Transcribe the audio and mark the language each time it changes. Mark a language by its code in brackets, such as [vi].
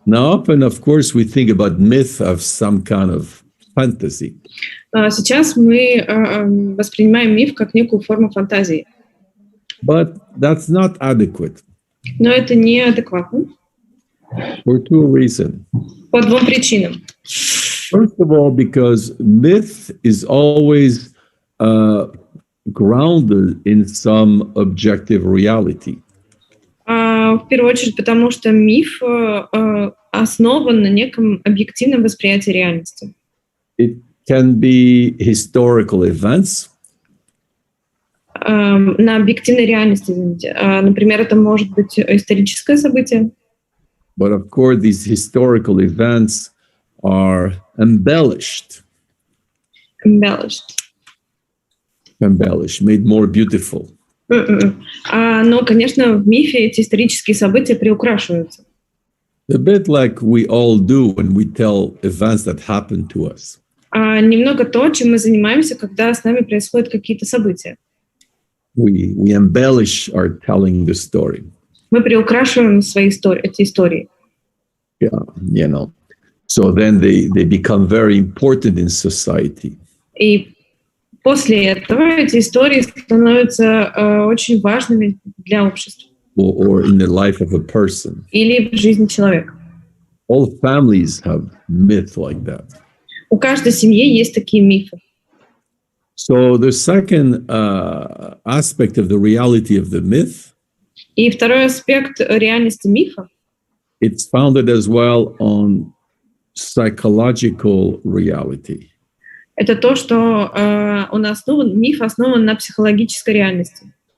[en] Now, often, of course, we think about myth as some kind of fantasy. [ru] Сейчас мы воспринимаем миф как некую форму фантазии. [en] But that's not adequate. [ru] Но это неадекватно. [en] For two reasons. [ru] По двум причинам. [en] First of all, because myth is always grounded in some objective reality. [ru] В первую очередь, потому что миф основан на неком объективном восприятии реальности. [en] It can be historical events. [ru] На объективной реальности, извините. Например, это может быть историческое событие. [en] But of course, these historical events are embellished. Embellished, made more beautiful. [ru] Но, конечно, в мифе эти исторические события приукрашиваются. [en] A bit like we all do when we tell events that happen to us. [ru] Немного то, чем мы занимаемся, когда с нами происходят какие-то события. [en] We embellish our telling the story. [ru] Мы приукрашиваем свои эти истории. [en] Yeah, you know. So then they become very important in society. [ru] И после этого эти истории становятся очень важными для общества. [en] Or in the life of a person. [ru] Или в жизни человека. [en] All families have myths like that. [ru] У каждой семьи есть такие мифы. [en] So the second aspect of the reality of the myth, [ru] И второй аспект реальности мифа [en] it's founded as well on psychological reality. [ru] это то, что миф основан на психологической реальности.